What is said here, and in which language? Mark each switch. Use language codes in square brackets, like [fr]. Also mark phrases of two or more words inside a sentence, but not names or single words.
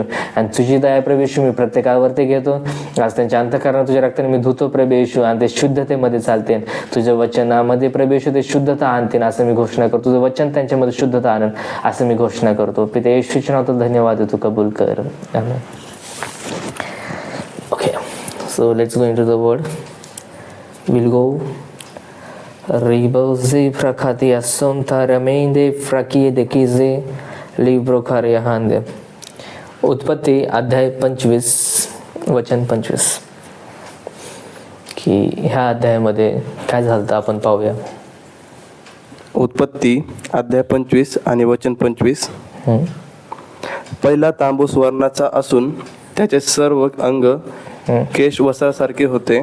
[mr] आणि तुझी दया प्रभेशू मी प्रत्येकावरती घेतो. आज त्यांच्या अंतःकरणात तुझ्या रक्ताने मी धुतो प्रभेशू. आणि ते शुद्धतेमध्ये चालते. तुझ्या वचनामध्ये प्रभेशू ते शुद्धता आणतील असं मी घोषणा करतो. तुझं वचन त्यांच्यामध्ये शुद्धता आणन असं मी घोषणा करतो. पिता येशूच्या नावात धन्यवाद तू कबूल कर. आमेन. [en] So let's go into the word. We'll go. Ribozi prakati asonta ramende frakide kize libro karyahande. [mr] उत्पत्ती अध्याय 25 वचन 25 की ह्या अध्यायामध्ये काय झालं आपण पाहूया. उत्पत्ती अध्याय 25 आणि वचन 25. पहिला तांबूस वर्णाचा असून त्याचे सर्व अंग केश वस्त्रासारखे होते.